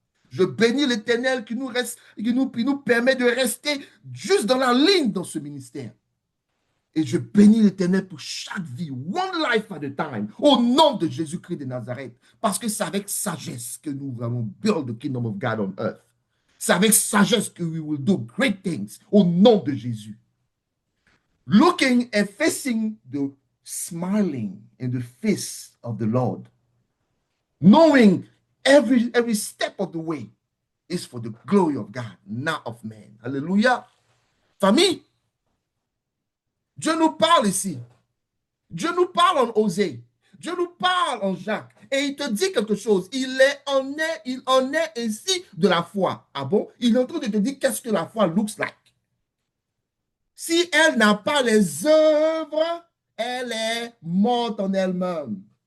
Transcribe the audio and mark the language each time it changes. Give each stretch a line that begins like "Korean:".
French: Je bénis l'Éternel qui nous permet de rester juste dans la ligne dans ce ministère. Et je bénis l'Éternel pour chaque vie,
English: one life at a time,
French: au nom de Jésus-Christ de Nazareth. Parce que c'est avec sagesse que nous allons
English: build the kingdom of God on earth.
French: C'est avec sagesse que
English: we will do great things,
French: au nom de Jésus.
English: Looking and facing the smiling in the face of the Lord. Knowing every step of the way is for the glory of God, not of man. Alléluia.
French: Famille, Dieu nous parle ici. Dieu nous parle en Osée. Dieu nous parle en Jacques. Et il te dit quelque chose. Il en est ainsi de la foi. Ah bon? Il est en train de te dire qu'est-ce que la foi
English: looks like.
French: Si elle n'a pas les œuvres, elle est morte en elle-même.